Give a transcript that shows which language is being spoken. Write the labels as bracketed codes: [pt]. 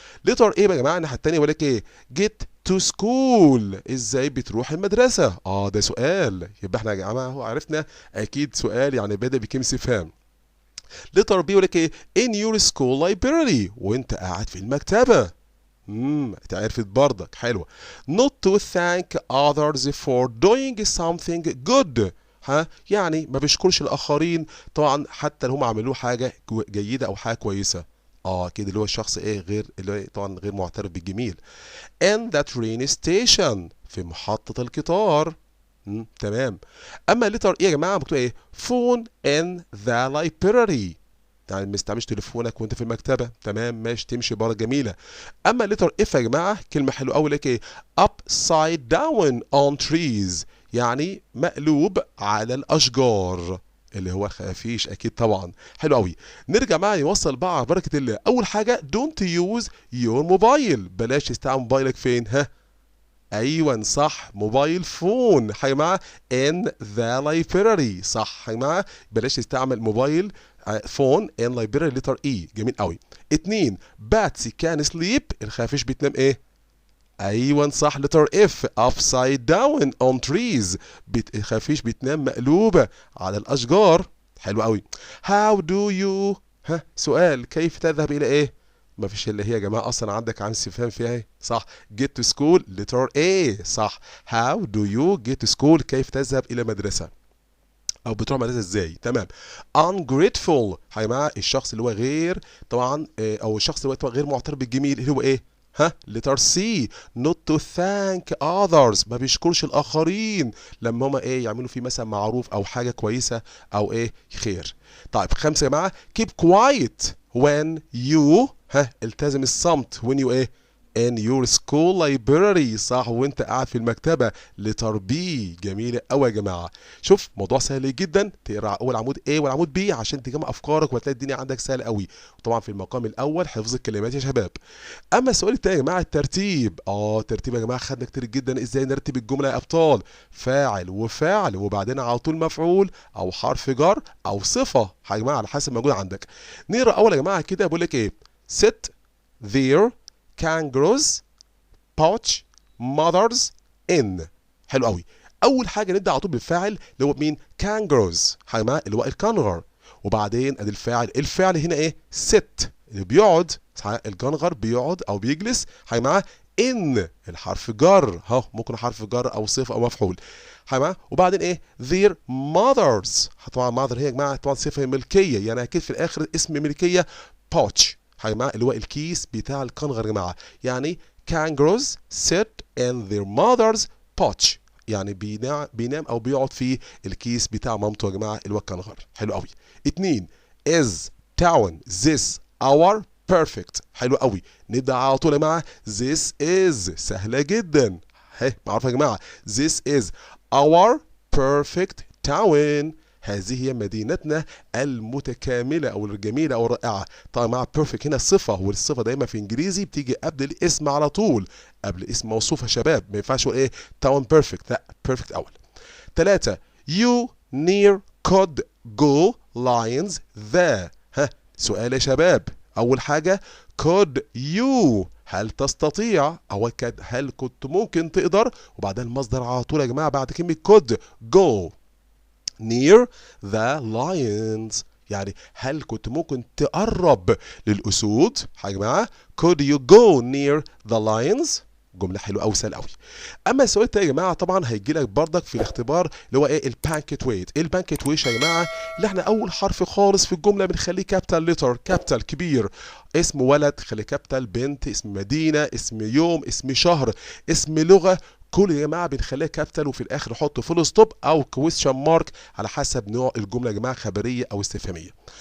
[ar] لتر ايه بقى يا جماعه الناحيه الثانيه بيقول لك ايه [en] get to school. [ar] ازاي بتروح المدرسه؟ ده سؤال، يبقى احنا يا جماعه هو عرفنا اكيد سؤال يعني بدا بكلمه استفهام. لتر بي يقول لك ايه [en] in your school library. [ar] وانت قاعد في المكتبه. اتعرفت برضك، حلوه. [en] not to thank others for doing something good. [ar] يعني ما بيشكرش الاخرين طبعا حتى لو هم عملوا حاجه جيده او حاجه كويسه. كده اللي هو الشخص غير اللي هو طبعا غير معترف بالجميل. [en] and the train station. [ar] في محطه القطار. تمام. اما الليتر ايه يا جماعه مكتوب ايه [en] phone in the library. [ar] يعني ما تستعملش تليفونك وانت في المكتبه. تمام ماشي تمشي بره جميله. اما الليتر اف يا جماعه كلمه حلوه قوي لك ايه [en] upside down on trees. [ar] يعني مقلوب على الاشجار اللي هو خفيش اكيد طبعا. حلو قوي. نرجع معايا نوصل بقى على بركه الله. اول حاجه [en] don't use your mobile. [ar] بلاش تستعمل موبايلك فين؟ ايوه صح، موبايل فون يا جماعه [en] In the library. [ar] صح يا جماعه، بلاش تستعمل [en] mobile phone in library [ar] لتر اي. جميل قوي. 2 [en] Bats can sleep. [ar] الخفيش بتنام ايه؟ ايوه صح لتر اف [en] Upside down on trees. [ar] الخفيش بتنام مقلوبه على الاشجار. حلو قوي. [en] How do you. [ar] سؤال كيف تذهب الى ايه؟ ما فيش اللي هي يا جماعه اصلا عندك عامل استفهام فيها ايه؟ صح. [en] get to school letter A. صح. how do you get to school. [ar] كيف تذهب الى مدرسه او بتروح مدرسه ازاي؟ تمام. ungrateful يا جماعه الشخص اللي هو غير طبعا او الشخص اللي هو طبعا غير معترف بالجميل اللي هو ايه؟ letter C. [en] not to thank others. [ar] ما بيشكرش الاخرين لما هما يعملوا فيه مثلا معروف او حاجه كويسه او خير. طيب 5 يا جماعه [en] keep quiet when you. [ar] التزم الصمت [en] when you in your school library. [ar] صح، وانت قاعد في المكتبه. لتر بي. جميله قوي يا جماعه. شوف موضوع سهل جدا، تقرا اول عمود A والعمود B عشان تجمع افكارك وهتلاقي الدنيا عندك سهله قوي. وطبعا في المقام الاول حفظ الكلمات يا شباب. اما السؤال الثاني يا جماعه الترتيب. الترتيب يا جماعه خدنا كتير جدا ازاي نرتب الجمله يا ابطال. فاعل وفعل وبعدين على طول مفعول او حرف جر او صفه يا جماعه على حسب موجود عندك. نقرا اول يا جماعه كده بقول لك ايه [en] sit there kangaroos pouch mothers in. [ar] حلو قوي. اول حاجه نبدا على طول بالفاعل اللي هو مين؟ kangaroos يا جماعه اللي هو الكنغر. وبعدين ادي الفعل هنا ايه؟ sit اللي بيقعد. الكنغر بيقعد او بيجلس يا جماعه. ان الحرف جر ممكن حرف جر او صفه او مفعول يا جماعه. [en] وبعدين their mothers. [ar] طبعا mother هي يا جماعه طبعا صفه ملكيه، يعني اكيد في الاخر اسم ملكيه pouch يا جماعه اللي هو الكيس بتاع الكنغر يا جماعه. [en] يعني kangaroos sit in their mother's pouch. [ar] يعني بينام او بيقعد في الكيس بتاع مامته يا جماعه اللي هو الكنغر. حلو قوي. [en] 2 is town this our perfect. [ar] حلو قوي. نبدا على طول يا جماعه this is. سهله جدا معروفه يا جماعه. [en] this is our perfect town. [ar] هذه هي مدينتنا المتكاملة أو الجميلة أو الرائعة. طبعا مع perfect هنا صفة، والصفة دايما في إنجليزي بتيجي قبل الاسم على طول، قبل اسم موصوف يا شباب، ما ينفعش أقول إيه town perfect، لا perfect أول. [en] 3 you near could go lions the. [ar] ها سؤال يا شباب، أول حاجة could you هل تستطيع، أو هل كنت ممكن تقدر، وبعدين المصدر على طول يا جماعة بعد كلمة [en] could go near the lions، [ar] يعني هل كنت ممكن تقرب للأسود يا جماعة. [en] could you go near the lions، [ar] جملة حلوة أوي سهلة أوي. أما السؤال التاني يا جماعة طبعا هيجي لك بردك في الاختبار اللي هو إيه البانكت ويت. إيه البانكت ويت يا جماعة؟ اللي إحنا أول حرف خالص في الجملة بنخليه كابيتال ليتر، كابيتال كبير. اسم ولد خليه كابيتال، بنت، اسم مدينة، اسم يوم، اسم شهر، اسم لغة، كل يا جماعه بنخليها كابيتال، وفي الاخر نحط فول ستوب او كويستشن مارك على حسب نوع الجمله يا جماعه، خبريه او استفهاميه.